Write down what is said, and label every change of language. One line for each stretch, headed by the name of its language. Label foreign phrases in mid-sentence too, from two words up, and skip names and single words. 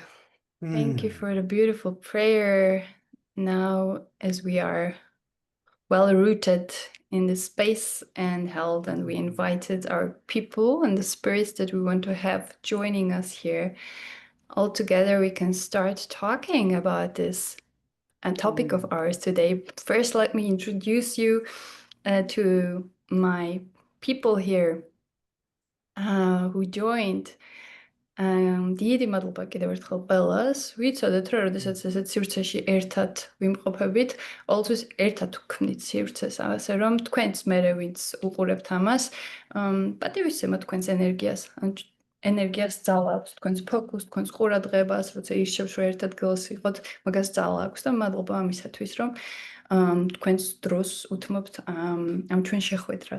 English: Thank you for the beautiful prayer. Now, as we are well rooted in the space and held, and we invited our people and the spirits that we want to have joining us here, all together we can start talking about this topic of ours today. First, let me introduce you to my people here who joined.
Georgian: დიდი მადლობა კიდევ ერთხელ ყველას. ვიცოდეთ, რომ როდესაც ესეთ სივრცეში ერთად ვიმყოფებით, ყოველთვის ერთად ვქმნით სივრცეს, ასე რომ თქვენც მერე ვინც უყურებთ ამას, პატივისცემოთ თქვენს ენერგიას, ენერგიას ძალა აქვს, თქვენს ფოკუსს, თქვენს ყურადღებას, როცა ირჩევთ რომ ერთ ადგილას იყოთ, მაგას ძალა აქვს და მადლობა ამისათვის, რომ თქვენს დროს უთმობთ ამ ჩვენ შეხვედრას.